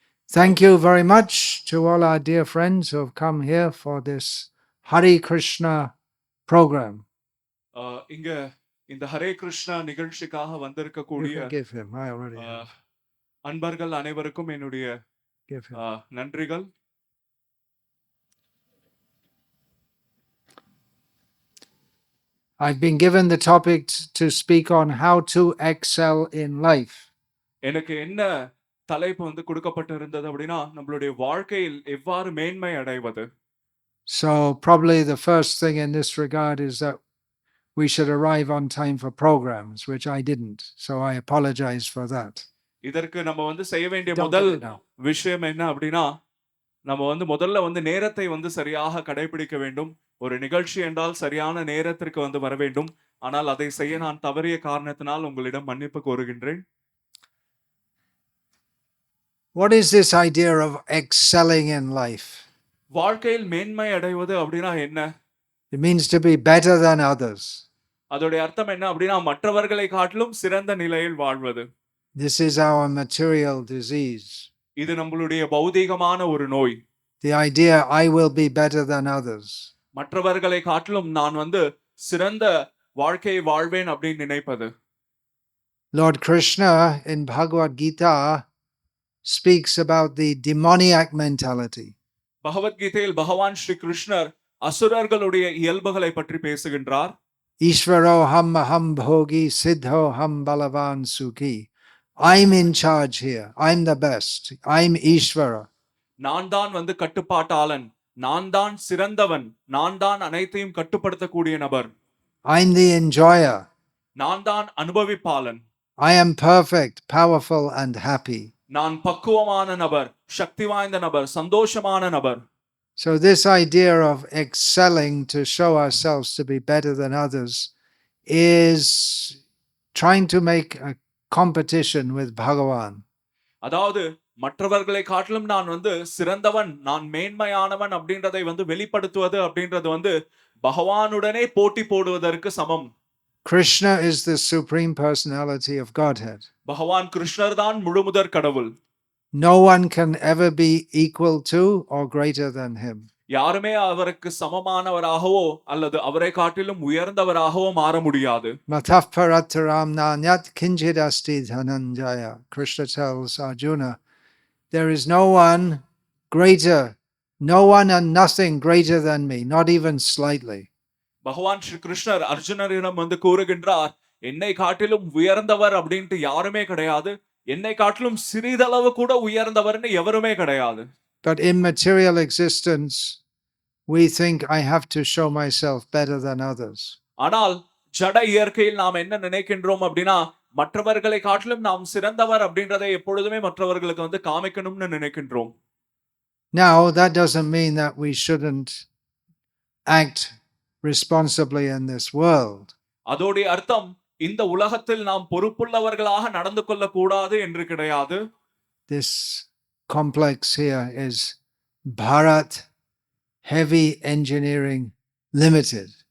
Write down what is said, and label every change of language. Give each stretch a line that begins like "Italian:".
English: Thank you very much to all our dear friends who have come here for this Hare Krishna program.
Tamil: இங்க இந்த ஹரே கிருஷ்ணா நிகழ்ச்சிக்காக
English: You
Tamil: வந்திருக்கக்கூடிய
English: can give him. I already have.
Tamil: அன்பர்கள் அனைவருக்கும் என்னுடைய
English: Give him.
Tamil: நன்றிகள்.
English: I've been given the topic to speak on how to excel in life.
Tamil: எனக்கு என்ன தலைப்பு வந்து கொடுக்கப்பட்டிருந்தது அப்படின்னா நம்மளுடைய வாழ்க்கையில் எவ்வாறு மேன்மை அடைவது.
English: So probably the first thing in this regard is that we should arrive on time for programs, which I didn't. So I apologize for that.
Tamil: இதற்கு நம்ம வந்து செய்ய வேண்டிய
English: Don't
Tamil: முதல்
English: get it now.
Tamil: விஷயம் என்ன அப்படின்னா நம்ம வந்து முதல்ல வந்து நேரத்தை வந்து சரியாக கடைபிடிக்க வேண்டும். ஒரு நிகழ்ச்சி என்றால் சரியான நேரத்திற்கு வந்து வர வேண்டும். ஆனால் அதை செய்ய நான் தவறிய காரணத்தினால் உங்களிடம் மன்னிப்பு கோருகின்றேன்.
English: What is this idea of excelling in life?
Tamil: வாழ்க்கையில் மேன்மை அடைவது அப்படின்னா என்ன?
English: It means to be better than others.
Tamil: அதோட அர்த்தம் என்ன அப்படின்னா மற்றவர்களை காட்டிலும் சிறந்த நிலையில் வாழ்வது.
English: This is our material disease.
Tamil: இது நம்மளுடைய பௌதீகமான ஒரு நோய்.
English: The idea I will be better than others.
Tamil: மற்றவர்களை காட்டிலும் நான் வந்து சிறந்த வாழ்க்கையை வாழ்வேன் அப்படின்னு நினைப்பது.
English: Lord Krishna in Bhagavad Gita speaks about the demoniac mentality.
Tamil: பகவத்கீதையில் பகவான் ஸ்ரீ கிருஷ்ணர் அசுரர்களுடைய இயல்புகளை பற்றி பேசுகின்றார்.
Sanskrit: Ishvaro ham aham bhogi siddho ham balavan sukhi.
English: I'm in charge here. I'm the best. I'm Ishvara.
Tamil: நான் தான் வந்து கட்டுப்பாட்டாளன், நான் தான் சிறந்தவன், நான் தான் அனைத்தையும் கட்டுப்படுத்தக்கூடிய நபர்.
English: I'm the enjoyer.
Tamil: நான் தான் அனுபவிப்பாளன்.
English: I am perfect, powerful and happy.
Tamil: நான் பக்குவமான நபர், சக்தி வாய்ந்த நபர், சந்தோஷமான நபர்.
English: So this idea of excelling to show ourselves to be better than others is trying to make a competition with Bhagavan.
Tamil: அதாவது மற்றவர்களை காட்டிலும் நான் வந்து சிறந்தவன், நான் மேன்மையானவன் அப்படின்றதை வந்து வெளிப்படுத்துவது அப்படின்றது வந்து பகவானுடனே போட்டி போடுவதற்கு சமம்.
English: Krishna is the supreme personality of Godhead.
Tamil: பகவான் கிருஷ்ணர் தான் முழுமுதற் கடவுள்.
English: No one can ever be equal to or greater than him.
Tamil: யாருமே அவருக்கு சமமானவராகவோ அல்லது அவரை காட்டிலும் உயர்ந்தவராகவோ மாற முடியாது.
Sanskrit: Mataf parataram nanyat kinchid asti dhananjaya.
English: Krishna tells Arjuna, there is no one greater, no one and nothing greater than me, not even slightly.
Tamil: பகவான் ஸ்ரீ கிருஷ்ணர் அர்ஜுனரிடம் வந்து கூறுகின்றார், என்னை காட்டிலும் உயர்ந்தவர் அப்படின்ட்டு யாருமே கிடையாது, என்னை காட்டிலும் சிறிதளவு கூட உயர்ந்தவர்னு எவருமே கிடையாது.
English: But in material existence, we think I have to show myself better than others.
Tamil: ஆனால் ஜட இயற்கையில் நாம் என்ன நினைக்கின்றோம் அப்படின்னா மற்றவர்களை காட்டிலும் நாம் சிறந்தவர் அப்படின்றதை எப்பொழுதுமே மற்றவர்களுக்கு வந்து காமிக்கணும்னு நினைக்கின்றோம்.
English: Now, that doesn't mean that we shouldn't act responsibly in this world.
Tamil: அதோடைய அர்த்தம் இந்த உலகத்தில் நாம் பொறுப்புள்ளவர்களாக நடந்து கொள்ள கூடாது என்று கிடையாது.
English: This complex here is Bharat Heavy Engineering Limited.